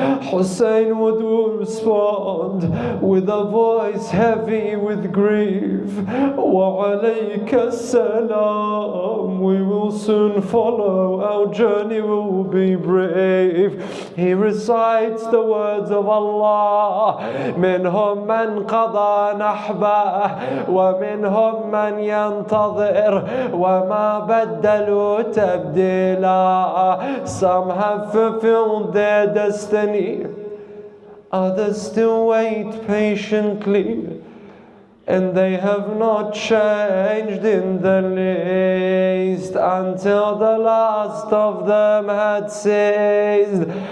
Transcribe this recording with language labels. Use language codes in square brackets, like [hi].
[en] Hussein would respond with a voice heavy with grief. Wa alayka salam, we will soon follow, our journey will be brave. He recites the words of Allah. [ar] منهم من قضى نحبه ومنهم من ينتظر وما بدلوا تبديلا. [en] Some have fulfilled their destiny, others still wait patiently, and they have not changed in the least until the last of them had ceased.